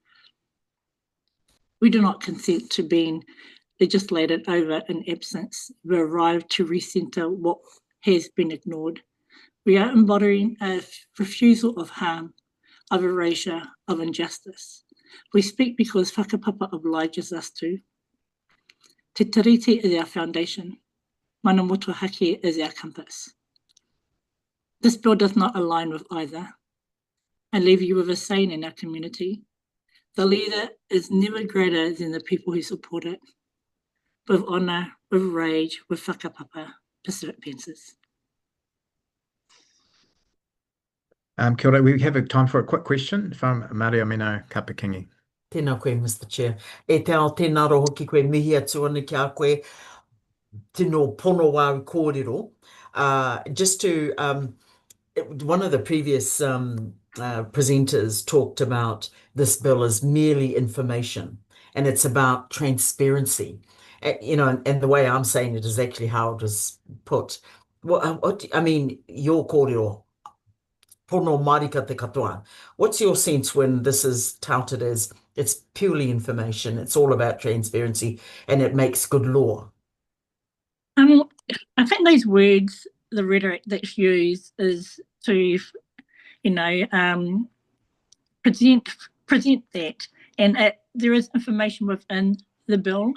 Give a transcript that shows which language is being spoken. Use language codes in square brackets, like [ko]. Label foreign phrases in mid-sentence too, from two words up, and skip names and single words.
[en] We do not consent to being legislated over in absence. We arrive to recenter what has been ignored. We are embodying a refusal of harm, of erasure, of injustice. We speak because whakapapa obliges us to. Te tiriti is our foundation. [mi] Mana motuhake [en] is our compass. This bill does not align with either. I leave you with a saying in our community: the leader is never greater than the people who support it. With honour, with rage, with whakapapa, Pacific Panthers. [mi] Kia ora, [en] we have time for a quick question from Mario Mino Kapakingi. [mi] Tēnā koe, [en] Mr. Chair. [mi] E te ao tēnā ro hoki koe mihi atu ana ki a koe tino pono wā kōrero. [en] Just to, one of the previous presenters talked about this bill as merely information, and it's about transparency. You know, and the way I'm saying it is actually how it was put. I mean, your kōrero, [mi] pono marika te katoa. [en] What's your sense when this is touted as it's purely information, it's all about transparency, and it makes good law? I think those words, the rhetoric that's used is to, you know, present that, and there is information within the bill.